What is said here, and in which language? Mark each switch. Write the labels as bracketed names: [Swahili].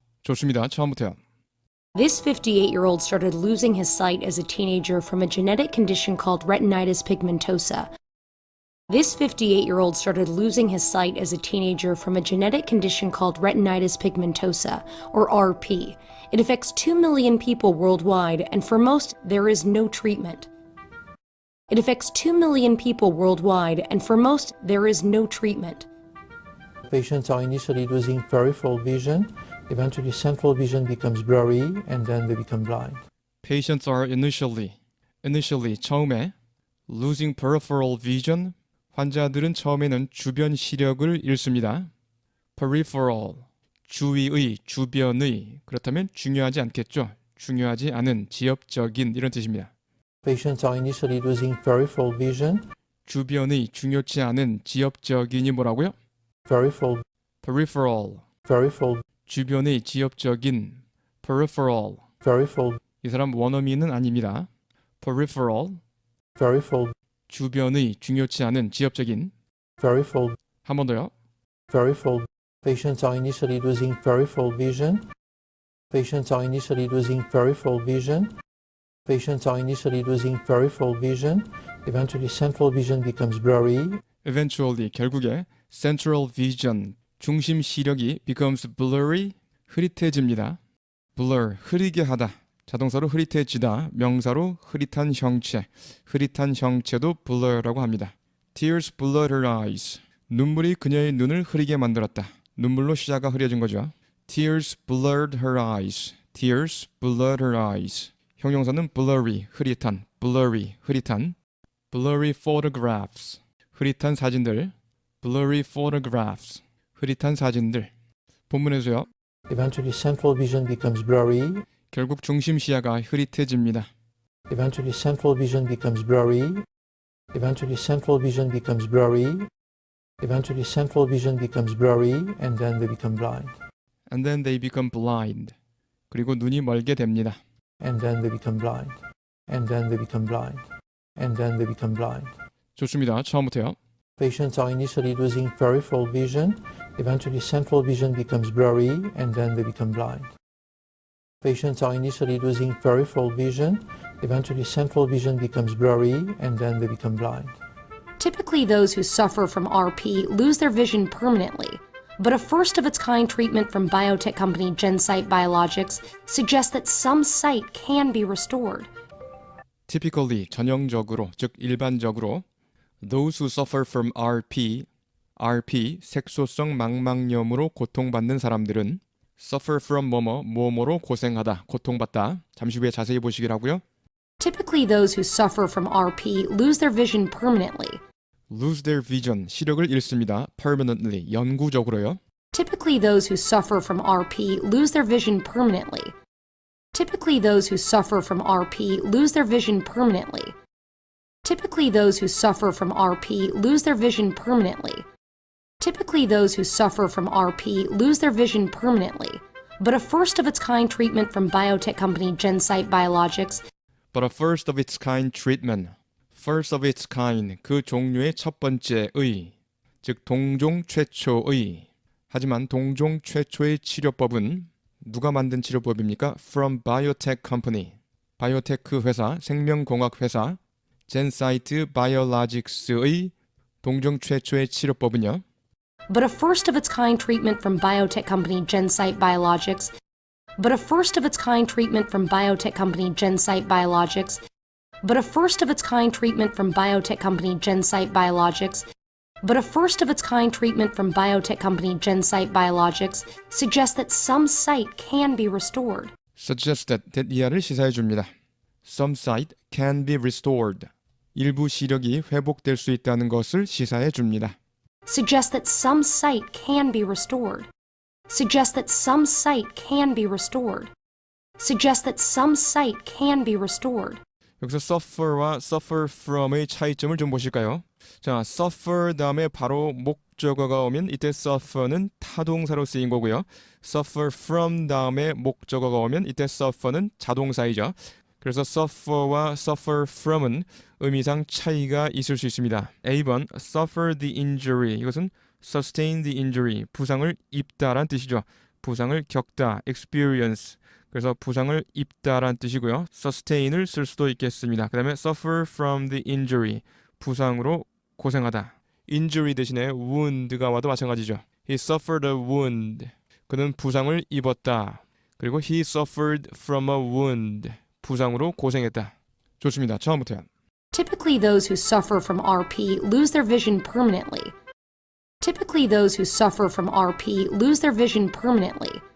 [Korean] 좋습니다. 처음부터요. [English] This 58-year-old started losing his sight as a teenager from a genetic condition called retinitis pigmentosa. This 58-year-old started losing his sight as a teenager from a genetic condition called retinitis pigmentosa, or RP. It affects 2 million people worldwide, and for most, there is no treatment. It affects 2 million people worldwide, and for most, there is no treatment. Patients are initially losing peripheral vision, eventually central vision becomes blurry, and then they become blind. Patients are initially [Korean] 처음에 [English] losing peripheral vision. [Korean] 환자들은 처음에는 주변 시력을 잃습니다. peripheral, 주위의, 주변의. 그렇다면 중요하지 않겠죠. 중요하지 않은, 지엽적인 이런 뜻입니다. [English] Patients are initially losing peripheral vision, [Korean] 주변의, 중요치 않은, 지엽적인이 뭐라고요? [English] peripheral, [Korean] peripheral, 주변의, 지엽적인, peripheral. 이 사람 원어민은 아닙니다. peripheral, 주변의, 중요치 않은, 지엽적인. 한 번 더요. [English] peripheral. Patients are initially losing peripheral vision. Patients are initially losing peripheral vision. Patients are initially losing peripheral vision. Eventually central vision becomes blurry. Eventually, [Korean] 결국에 [English] central vision, [Korean] 중심 시력이 [English] becomes blurry, [Korean] 흐릿해집니다. blur, 흐리게 하다. 자동사로 흐릿해지다, 명사로 흐릿한 형체. 흐릿한 형체도 blur라고 합니다. [English] Tears blurred her eyes. [Korean] 눈물이 그녀의 눈을 흐리게 만들었다. 눈물로 시야가 흐려진 거죠. [English] Tears blurred her eyes. Tears blurred her eyes. [Korean] 형용사는 blurry, 흐릿한, blurry, 흐릿한. [English] Blurry photographs. [Korean] 흐릿한 사진들. Blurry photographs. 흐릿한 사진들. 본문에서요. [English] Eventually central vision becomes blurry. [Korean] 결국 중심 시야가 흐릿해집니다. [English] Eventually central vision becomes blurry. Eventually central vision becomes blurry. Eventually central vision becomes blurry, and then they become blind. And then they become blind. [Korean] 그리고 눈이 멀게 됩니다. [English] And then they become blind. And then they become blind. And then they become blind. [Korean] 좋습니다. 처음부터요. [English] Patients are initially losing peripheral vision. Eventually central vision becomes blurry, and then they become blind. Patients are initially losing peripheral vision. Eventually central vision becomes blurry, and then they become blind. Typically, those who suffer from RP lose their vision permanently, but a first-of-its-kind treatment from biotech company GenSight Biologics suggests that some sight can be restored. Typically, [Korean] 전형적으로, 즉 일반적으로 [English] those who suffer from RP, [Korean] 색소성 망막염으로 고통받는 사람들은 [English] suffer from [Korean] 뭐뭐로 고생하다, 고통받다. 잠시 후에 자세히 보시길 하고요. [English] Typically, those who suffer from RP lose their vision permanently. lose their vision, [Korean] 시력을 잃습니다. [English] permanently, [Korean] 영구적으로요. [English] Typically, those who suffer from RP lose their vision permanently. Typically, those who suffer from RP lose their vision permanently. Typically, those who suffer from RP lose their vision permanently. Typically, those who suffer from RP lose their vision permanently. But a first-of-its-kind treatment from biotech company GenSight Biologics But a first of its kind treatment. First of its kind, [Korean] 그 종류의 첫 번째의, 즉 동종 최초의. 하지만 동종 최초의 치료법은 누가 만든 치료법입니까? [English] From biotech company. [Korean] 바이오테크 회사, 생명공학 회사, GenSight Biologics의 동종 최초의 치료법은요. [English] But a first-of-its-kind treatment from biotech company GenSight Biologics. But a first-of-its-kind treatment from biotech company GenSight Biologics. But a first-of-its-kind treatment from biotech company GenSight Biologics. But a first-of-its-kind treatment from biotech company GenSight Biologics suggests that some sight can be restored. Suggested that [Korean] 이하를 시사해 줍니다. [English] Some sight can be restored. [Korean] 일부 시력이 회복될 수 있다는 것을 시사해 줍니다. [English] Suggests that some sight can be restored. Suggests that some sight can be restored. Suggests that some sight can be restored. [Korean] 여기서 suffer와 suffer from의 차이점을 좀 보실까요? 자, suffer 다음에 바로 목적어가 오면 이때 suffer는 타동사로 쓰인 거고요. suffer from 다음에 목적어가 오면 이때 suffer는 자동사이죠. 그래서 suffer와 suffer from은 의미상 차이가 있을 수 있습니다. A번 [English] suffer the injury [Korean] 이것은 [English] sustain the injury [Korean] 부상을 입다란 뜻이죠. 부상을 겪다 experience 그래서 부상을 입다란 뜻이고요. sustain을 쓸 수도 있겠습니다. 그 다음에 [English] suffer from the injury [Korean] 부상으로 고생하다. injury 대신에 wound가 와도 마찬가지죠. [English] He suffered a wound. [Korean] 그는 부상을 입었다. 그리고 [English] he suffered from a wound. [Korean] 부상으로 고생했다. 좋습니다. 처음부터요. [English] Typically, those who suffer from RP lose their vision permanently. Typically, those who suffer from RP lose their vision permanently.